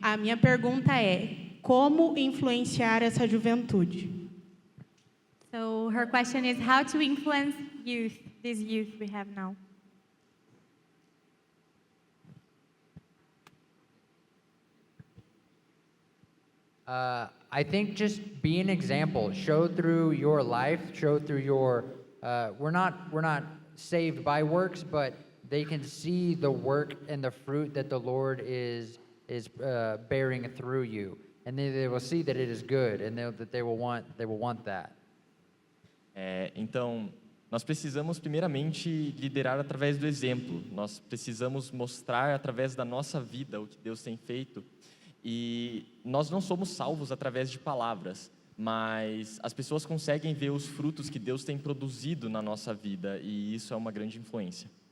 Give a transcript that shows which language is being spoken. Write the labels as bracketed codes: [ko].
[pt] A minha pergunta é: como influenciar essa juventude? [en] So her question is how to influence youth, this youth we have now. I think just be an example. Show through your life. Show through your. We're not saved by works, but they can see the work and the fruit that the Lord is bearing through you, and they will see that it is good, and that they will want that. [pt] Então, nós precisamos primeiramente liderar através do exemplo. Nós precisamos mostrar através da nossa vida o que Deus tem feito. E nós não somos salvos através de palavras, mas as pessoas conseguem ver os frutos que Deus tem produzido na nossa vida, e isso é uma grande influência.